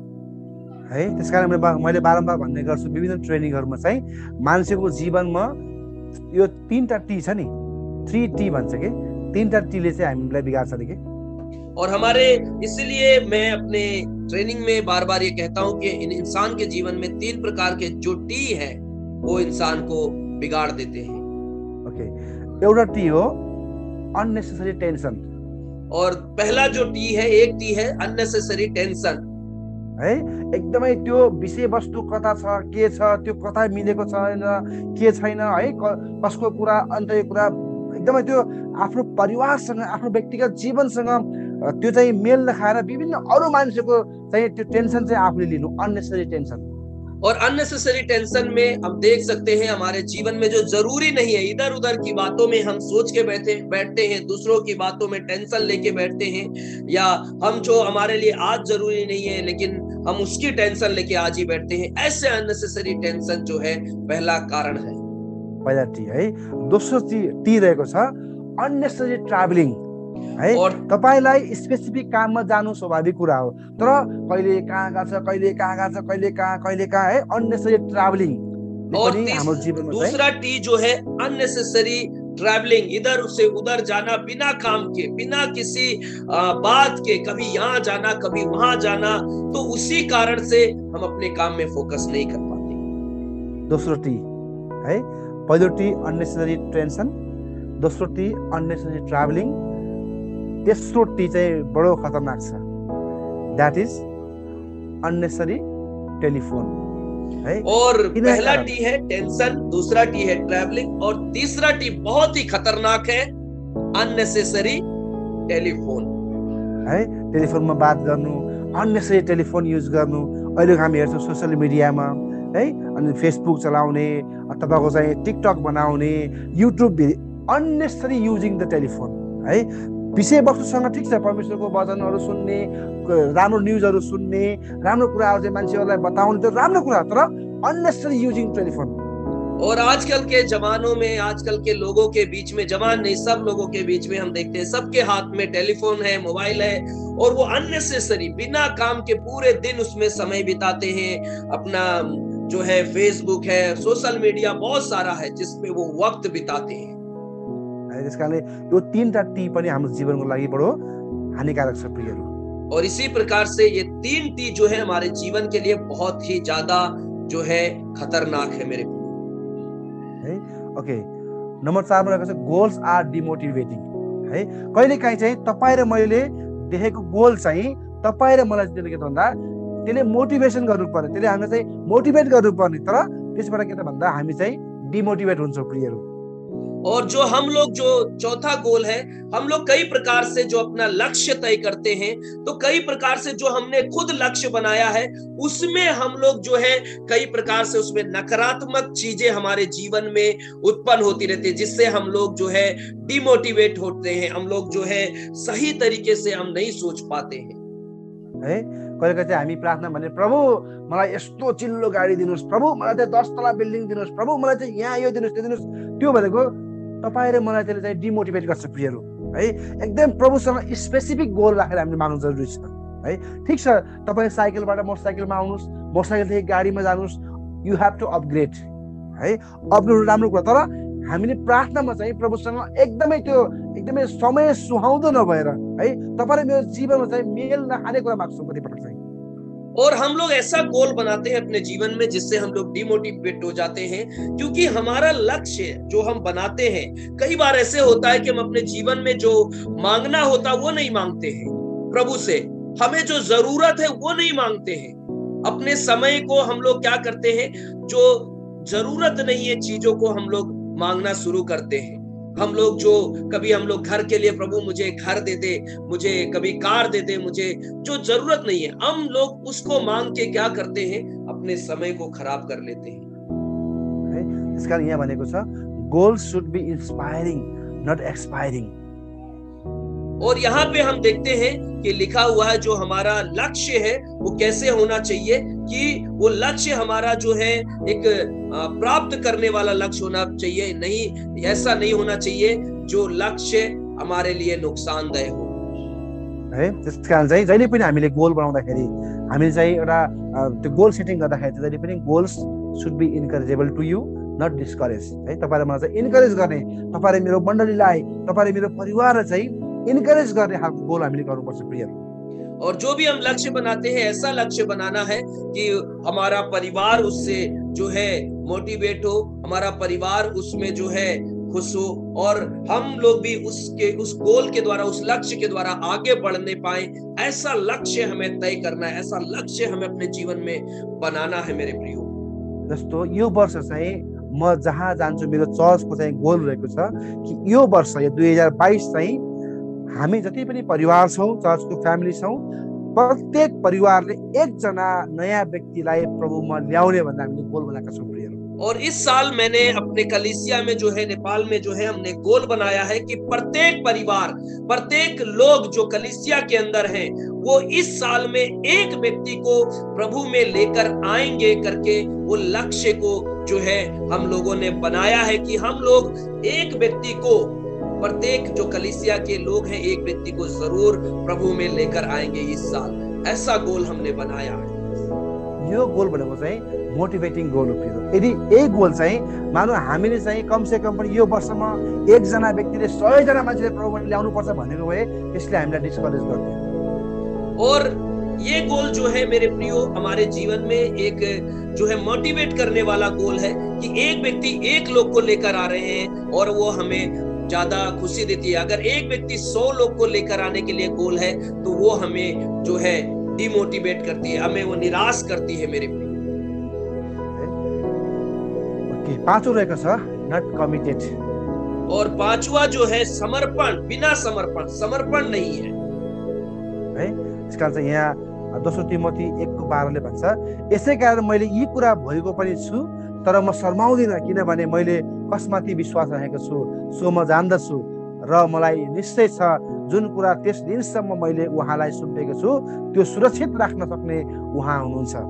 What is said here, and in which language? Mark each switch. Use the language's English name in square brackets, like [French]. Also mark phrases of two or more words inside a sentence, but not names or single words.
[Hindi] है। [Nepali] त्यसकारण मैले बारम्बार भन्ने गर्छु विभिन्न ट्रेनिङहरुमा चाहिँ मान्छेको जीवनमा यो 3टा टी छ नि, 3T भन्छ के, 3टा टीले चाहिँ हामीलाई बिगार्छ नि के। [Hindi] और हमारे इसलिए मैं अपने ट्रेनिंग में बार बार ये कहता हूं कि इंसान के जीवन में 3 प्रकार के जो टी है वो इंसान को बिगाड़ देते हैं। [Nepali] ओके, एउटा टी हो [English] unnecessary tension, [Hindi] और पहला जो टी है, एक टी है [English] unnecessary tension [Hindi] है। [Nepali] एकदमै त्यो विषय वस्तु कता छ, के छ, त्यो कता मिलेको छैन, के छैन है, कसको कुरा, अन्त यो कुरा एकदमै त्यो आफ्नो परिवारसँग, आफ्नो व्यक्तिगत जीवनसँग त्यो चाहिँ मेल नखाएर विभिन्न अरू मान्छेको चाहिँ त्यो टेन्सन चाहिँ आफूले लिनु, [English] unnecessary tension. [Hindi] और [English] unnecessary tension [Hindi] में हम देख सकते हैं हमारे जीवन में जो जरूरी नहीं है, इधर उधर की बातों में हम सोच के बैठते हैं, दूसरों की बातों में टेंशन लेके बैठते हैं, या हम जो हमारे लिए आज जरूरी नहीं है लेकिन हम उसकी टेंशन लेके आज ही बैठते हैं। ऐसे [English] unnecessary tension [Hindi] जो है पहला कारण है। पहिला टी है। [Nepali] दोस्रो टी रहेको छ [English] unnecessary travelling [Nepali] है। और तपाईलाई स्पेसिफिक काममा जानु स्वाभाविक कुरा हो, तर कहिले कहाँ गएको छ, कहिले कहाँ गएको छ, कहिले कहाँ है, [English] unnecessary travelling. [Hindi] और दूसरा टी जो है [English] unnecessary travelling, [Hindi] इधर से उधर जाना बिना काम के, बिना किसी बात के, कभी यहाँ जाना कभी वहां जाना, तो उसी कारण से हम अपने काम में फोकस नहीं कर पाते। [Nepali] दोस्रो टी है। पहिलो टी [English] unnecessary tension, [Nepali] दोस्रो टी [English] unnecessary travelling, [Nepali] तेस्रो टी चाहिँ बडो खतरनाक छ, [English] that is unnecessary telephone है। [Hindi] और पहला टी है टेंशन, दूसरा टी है ट्रैवलिंग, और तीसरा टी बहुत ही खतरनाक है [English] unnecessary telephone [Nepali] है। टेलिफोनमा बात गर्नु, [English] unnecessary telephone use [Nepali] गर्नु। अहिले हामी हेर्छौँ सोशल मिडियामा है, अनि फेसबुक चलाउने, तपाईको चाहिँ टिकटक बनाउने, युट्युब, [English] unnecessary using the telephone [Nepali] है। विषय वस्तुसँग ठिक छ, परमेश्वरको वचनहरू सुन्ने, राम्रो न्युजहरू सुन्ने, राम्रो कुराहरू चाहिँ मान्छेहरूलाई बताउने, त्यो राम्रो कुरा, तर [English] unnecessary using telephone. [Hindi] और आजकल के जमानों में, आजकल के लोगों के बीच में, जवान नहीं सब लोगों के बीच में हम देखते हैं सबके हाथ में टेलीफोन है, मोबाइल है, और वो अननेसेसरी बिना काम के पूरे दिन उसमें समय बिताते हैं। अपना जो है फेसबुक है, [English] social media [Hindi] बहुत सारा है जिसपे वो वक्त बिताते हैं। [Nepali] त्यसकारणले यो 3टा टी पनि हाम्रो जीवनको लागि बडो हानिकारक छ प्रियहरू। [Hindi] और इसी प्रकार से ये 3 टी जो है हमारे जीवन के लिए बहुत ही ज्यादा जो है खतरनाक है मेरे है। [Nepali] ओके, नम्बर 4 मा रहेको छ [English] goals are demotivating [Nepali] है। कहिलेकाहीँ चाहिँ तपाईँ र मैले देखेको गोल चाहिँ तपाईँ र मलाई चाहिँ के त भन्दा त्यसले मोटिभेसन गर्नुपर्ने, त्यसले हामीलाई चाहिँ मोटिभेट गर्नुपर्ने, तर त्यसबाट के त भन्दा हामी चाहिँ डिमोटिभेट हुन्छौँ प्रियहरू। [Hindi] और जो हम लोग, जो चौथा गोल है, हम लोग कई प्रकार से जो अपना लक्ष्य तय करते हैं, तो कई प्रकार से जो हमने खुद लक्ष्य बनाया है उसमें हम लोग जो है कई प्रकार से उसमें नकारात्मक चीजें हमारे जीवन में उत्पन्न होती रहती है, जिससे हम लोग जो है डिमोटिवेट होते हैं, हम लोग जो है सही तरीके से हम नहीं सोच पाते हैं है। [Nepali] कहिले चाहिँ हामी प्रार्थना भने, प्रभु मलाई यस्तो चिल्लो गाडी दिनुहोस्, प्रभु मलाई चाहिँ 10 तला बिल्डिङ दिनुहोस्, प्रभु मलाई चाहिँ यहाँ यो दिनुहोस्, त्यो दिनुहोस्। त्यो भनेको तपाईँ र मलाई त्यसले चाहिँ डिमोटिभेट गर्छ प्रियहरू है। एकदम प्रभुसँग [English] specific goal [Nepali] राखेर हामीले माग्नु जरुरी छ है। ठिक छ, तपाईँ साइकलबाट मोटरसाइकलमा आउनुहोस्, मोटरसाइकलदेखि गाडीमा जानुहोस्, [English] you have to upgrade [Nepali] है। अपग्रेड राम्रो कुरा, तर हामीले प्रार्थनामा चाहिँ प्रभुसँग एकदमै समय सुहाउँदो नभएर है, तपाईले मेरो जीवनमा चाहिँ मेल नखाने कुरा माग्छौँ कतिपटक चाहिँ। [Hindi] और हम लोग ऐसा गोल बनाते हैं अपने जीवन में जिससे हम लोग डिमोटिवेट हो जाते हैं, क्योंकि हमारा लक्ष्य जो हम बनाते हैं, कई बार ऐसे होता है कि हम अपने जीवन में जो मांगना होता वो नहीं मांगते हैं प्रभु से, हमें जो जरूरत है वो नहीं मांगते हैं। अपने समय को हम लोग क्या करते हैं, जो जरूरत नहीं है चीजों को हम लोग मांगना शुरू करते हैं। हम लोग जो कभी हम लोग घर के लिए, प्रभु मुझे घर दे दे, मुझे कभी कार दे दे, मुझे जो जरूरत नहीं है, हम लोग उसको मांग के क्या करते हैं, अपने समय को खराब कर लेते हैं। इस कारण [Nepali] यहाँ भनेको छ [English] goal should be inspiring not expiring. [Hindi] और यहाँ पे हम देखते हैं कि लिखा हुआ है जो हमारा लक्ष्य है वो कैसे होना चाहिए, कि वो लक्ष्य हमारा जो है एक प्राप्त करने वाला लक्ष्य होना चाहिए, नहीं ऐसा नहीं होना चाहिए जो लक्ष्य हमारे लिए नुकसानदायक हो है। [Nepali] त्यस कारण चाहिँ जहिले पनि हामीले गोल बनाउँदाखेरि हामीले चाहिँ एउटा त्यो गोल सेटिङ गर्दाखेरि जहिले पनि [English] goals should be encourageable to you, not discourage [Nepali] है। तपाईले मलाई चाहिँ इन्करेज गर्ने, तपाईले मेरो मण्डलीलाई, तपाईले मेरो परिवारलाई चाहिँ इन्करेज गर्ने खालको गोल हामीले गर्नुपर्छ प्रिय। [Hindi] और जो भी हम लक्ष्य बनाते हैं ऐसा लक्ष्य बनाना है कि हमारा परिवार उससे जो है मोटिवेट हो, हमारा परिवार उसमें जो है खुश हो, और हम लोग भी उस गोल के द्वारा, उस लक्ष्य के द्वारा आगे बढ़ने पाए। ऐसा लक्ष्य हमें तय करना है, ऐसा लक्ष्य हमें अपने जीवन में बनाना है मेरे प्रियो। [Nepali] जस्तो यो वर्ष चाहिँ म जहाँ जान्छु मेरो चर्चको चाहिँ गोल रहेको छ कि यो वर्ष यो 2022 चाहिँ हामी जति पनि परिवार छौँ, चर्चको फ्यामिली छौँ, प्रत्येक परिवारले एकजना नयाँ व्यक्तिलाई प्रभुमा ल्याउने भन्ने हामीले गोल बनाएका छौँ प्रिय। [Hindi] और इस साल मैंने अपने कलीसिया में जो है, नेपाल में जो है, हमने गोल बनाया है कि प्रत्येक परिवार, प्रत्येक लोग जो कलीसिया के अंदर हैं, वो इस साल में एक व्यक्ति को प्रभु में लेकर आएंगे करके वो लक्ष्य को जो है हम लोगों ने बनाया है कि हम लोग एक व्यक्ति को, प्रत्येक जो कलीसिया के लोग हैं, एक व्यक्ति को जरूर प्रभु में लेकर आएंगे इस साल। ऐसा गोल हमने बनाया है। [Nepali] यो गोल भनेको चाहिँ [English] motivating goal [Nepali] हो प्रिय। यदि यही गोल चाहिँ मानौ हामीले चाहिँ [Hindi] कम से कम [Nepali] पनि यो वर्षमा एकजना व्यक्तिले 100 जना मान्छेले प्रभुमा ल्याउनु पर्छ भनेको भए त्यसले हामीलाई डिस्करेज गर्दैन। [Hindi] और ये गोल जो है मेरे प्रियो हमारे जीवन में एक जो है मोटिवेट करने वाला गोल है कि एक व्यक्ति एक लोग को लेकर आ रहे हैं और वो हमें ज्यादा खुशी देती है। अगर एक व्यक्ति 100 लोग को लेकर आने के लिए गोल है तो वो हमें जो है डिमोटिवेट करती है, हमें वो निराश करती है मेरे प्रियो। [Nepali] पांचवा रहेको छ [English] not committed, [Hindi] और पांचवा जो है समर्पण, बिना समर्पण, समर्पण नहीं है [Nepali] त्यसकारण चाहिँ यहाँ 2 तिमोथी 1:12 ले भन्छ, यसै कारण मैले यी कुरा भएको पनि छु तर म शर्माउँदिन, किनभने मैले कसमाथि विश्वास राखेको छु सो म जान्दछु र मलाई निश्चय छ जुन कुरा त्यस दिनसम्म मैले उहाँलाई सुम्पेको छु त्यो सुरक्षित राख्न सक्ने उहाँ हुनुहुन्छ।